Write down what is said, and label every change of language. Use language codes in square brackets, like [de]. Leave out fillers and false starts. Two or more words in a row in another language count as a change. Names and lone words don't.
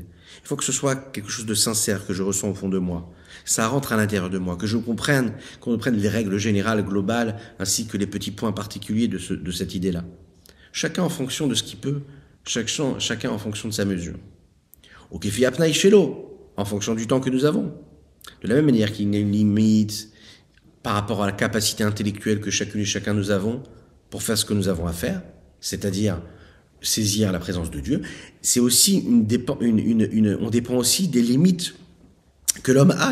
[fr] Il faut que ce soit quelque chose de sincère que je ressens au fond de moi. Ça rentre à l'intérieur de moi, que qu'on comprenne les règles générales, globales, ainsi que les petits points particuliers de cette idée-là. chacun en fonction de ce qu'il peut, chacun en fonction de sa mesure. Au kefi apnaï shelo, en fonction du temps que nous avons. De la même manière qu'il y a une limite par rapport à la capacité intellectuelle que chacune et chacun nous avons pour faire ce que nous avons à faire, c'est-à-dire saisir la présence de Dieu, c'est aussi on dépend aussi des limites que l'homme a.